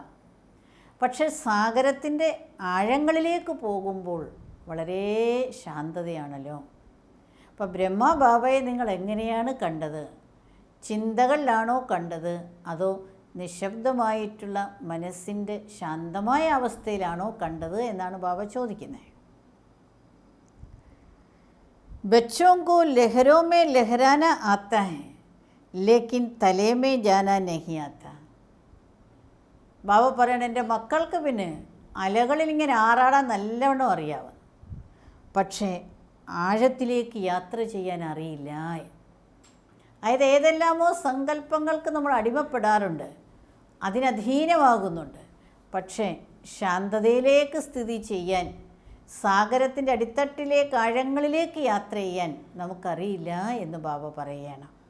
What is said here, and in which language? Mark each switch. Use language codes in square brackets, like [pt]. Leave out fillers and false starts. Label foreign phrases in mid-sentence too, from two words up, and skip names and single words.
[ml] പക്ഷേ സാഗരത്തിൻ്റെ ആഴങ്ങളിലേക്ക് പോകുമ്പോൾ വളരെ ശാന്തതയാണല്ലോ. അപ്പോൾ ബ്രഹ്മ ബാബയെ നിങ്ങൾ എങ്ങനെയാണ് കണ്ടത്? ചിന്തകളിലാണോ കണ്ടത്, അതോ നിശബ്ദമായിട്ടുള്ള മനസ്സിൻ്റെ ശാന്തമായ അവസ്ഥയിലാണോ കണ്ടത് എന്നാണ് ബാബ ചോദിക്കുന്നത്. [hi] बच्चों को लहरों में लहराना आता है लेकिन तले में जाना नहीं आता. [ml] ബാബ പറയണ എൻ്റെ മക്കൾക്ക് പിന്നെ അലകളിൽ ഇങ്ങനെ ആറാടാൻ നല്ലവണ്ണം അറിയാവും, പക്ഷേ ആഴത്തിലേക്ക് യാത്ര ചെയ്യാൻ അറിയില്ല. അതായത് ഏതെല്ലാമോ സങ്കല്പങ്ങൾക്ക് നമ്മൾ അടിമപ്പെടാറുണ്ട്, അതിനധീനമാകുന്നുണ്ട്, പക്ഷേ ശാന്തതയിലേക്ക് സ്ഥിതി ചെയ്യാൻ, സാഗരത്തിൻ്റെ അടിത്തട്ടിലേക്ക് ആഴങ്ങളിലേക്ക് യാത്ര ചെയ്യാൻ നമുക്കറിയില്ല എന്ന് ബാബ പറയുകയാണ്.